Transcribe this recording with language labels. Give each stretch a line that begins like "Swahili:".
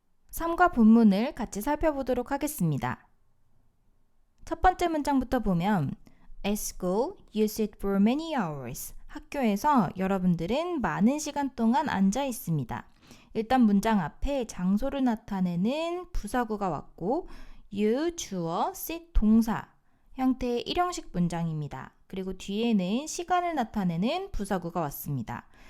Korean: 삶과 본문을 같이 살펴보도록 하겠습니다. 첫 번째 문장부터 보면
English: At school, you sit for many hours.
Korean: 학교에서 여러분들은 많은 시간 동안 앉아 있습니다. 일단 문장 앞에 장소를 나타내는 부사구가 왔고 you, 주어, sit, 동사 형태의 일형식 문장입니다. 그리고 뒤에는 시간을 나타내는 부사구가 왔습니다.